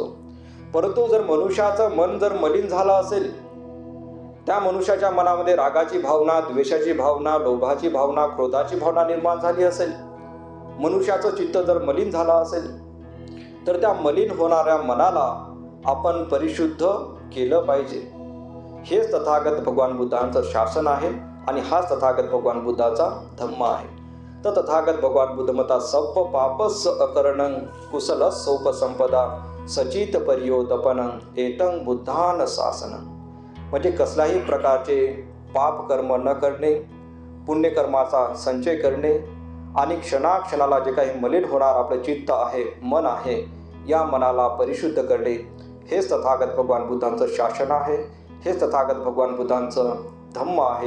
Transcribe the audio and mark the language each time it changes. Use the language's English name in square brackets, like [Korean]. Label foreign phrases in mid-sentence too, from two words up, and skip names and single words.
[Marathi] परंतु जर मनुष्याचं मन जर मलिन झालं असेल, त्या मनुष्याच्या मनामध्ये रागाची भावना, द्वेषाची भावना, लोभाची भावना, क्रोधाची भावना निर्माण झाली असेल, मनुष्याचं चित्त जर मलिन झालं असेल, तर त्या मलिन होणाऱ्या मनाला आपण परिशुद्ध केलं पाहिजे. हेच तथागत भगवान बुद्धांचं शासन आहे आणि हाच तथागत भगवान बुद्धाचा धम्म आहे. तर तथागत भगवान बुद्ध म्हणतात, [Pali] सब पापस्स अकरणं कुशलस्स उपसंपदा सचित पर्योदपनं एतं बुद्धान शासनं. [Marathi] म्हणजे कसल्याही प्रकारचे पाप कर्म न करणे, पुण्यकर्माचा संचय करणे आणि क्षणाक्षणाला जे काही मलिन होणार आपलं चित्त आहे, मन आहे, या मनाला परिशुद्ध करणे, हेच तथागत भगवान बुद्धांचं शासन आहे. हेच तथागत भगवान बुद्धांचं धम्म आहे.